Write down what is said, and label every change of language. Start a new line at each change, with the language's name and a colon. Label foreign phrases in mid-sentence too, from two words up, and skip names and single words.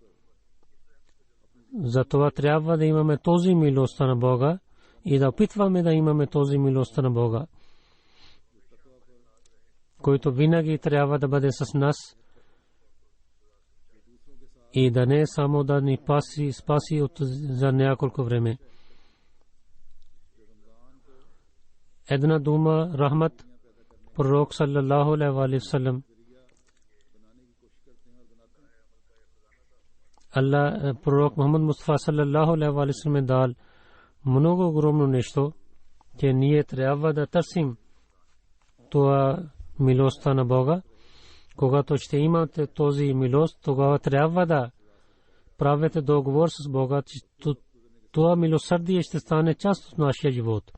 Bulgarian: Затова трябва да имаме този милостта на Бога и да опитваме да имаме този милостта на Бога, който винаги трябва да бъде с нас и да не само да ни спаси за няколко време. Една дума рахмат. Пророк
Arabic: صلى الله عليه وسلم,
Bulgarian: Аллах, пророк Мухаммад Мустафа
Arabic: صلى الله عليه وسلم
Bulgarian: дал много огромно нещо, че ние трябва да търсим това милостта на Бога. Когато ще имате този милост, тогава трябва да правите договор с Бога, че това милосърдие ще стане част от нашия живот.